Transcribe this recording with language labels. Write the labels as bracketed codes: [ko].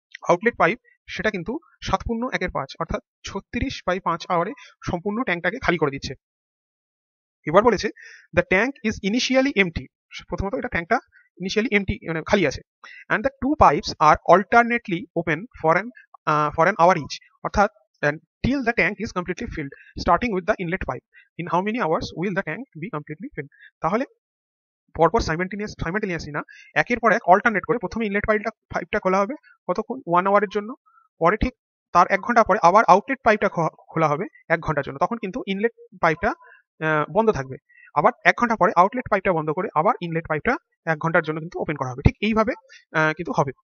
[bn] Outlet pipe সেটা কিন্তু 7.1 অর্থাৎ 36/5 আওয়ারে সম্পূর্ণ ট্যাঙ্কটাকে খালি করে দিচ্ছে। এবার বলেছে [en] the tank is initially empty, [bn] প্রথমত এটা ট্যাঙ্কটা ইনিশিয়ালি এমটি মানে খালি আছে, [en] And the two pipes are alternately open for an hour each, অর্থাৎ till the tank is completely filled starting with the inlet pipe. In how many hours will the tank be completely filled? [bn] তাহলে পরপর simultaneously না, একের পর এক alternate করে প্রথমে inlet পাইপটা খোলা হবে কতক্ষণ, 1 আওয়ারের জন্য, পরে ঠিক তার 1 ঘন্টা পরে আবার আউটলেট পাইপটা খোলা হবে 1 ঘন্টার জন্য, তখন কিন্তু ইনলেট পাইপটা বন্ধ থাকবে। আবার 1 ঘন্টা পরে আউটলেট পাইপটা বন্ধ করে আবার ইনলেট পাইপটা 1 ঘন্টার জন্য কিন্তু ওপেন করা হবে, ঠিক এইভাবে কিন্তু হবে।